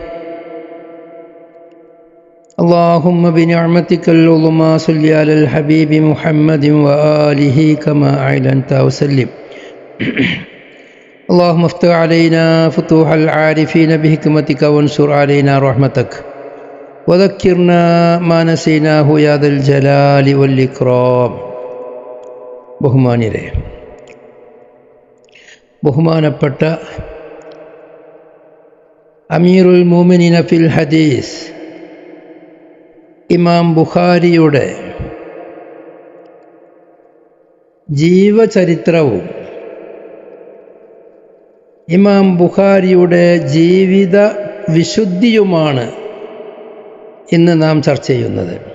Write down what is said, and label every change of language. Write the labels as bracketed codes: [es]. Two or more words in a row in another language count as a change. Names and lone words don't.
[ar] اللهم بنعمتك العظمى صل على الحبيب محمد وآله كما أعلنت وسلم. اللهم افتح علينا فتوح العارفين بحكمتك وانشر علينا رحمتك وذكرنا ما نسيناه يا ذا الجلال والإكرام. [ml] ബഹുമാനപ്പെട്ട [ar] أمير المؤمنين في الحديث [ml] ഇമാം ബുഖാരിയുടെ ജീവചരിത്രവും ഇമാം ബുഖാരിയുടെ ജീവിത വിശുദ്ധിയുമാണ് ഇന്ന് നാം ചർച്ച ചെയ്യുന്നത്.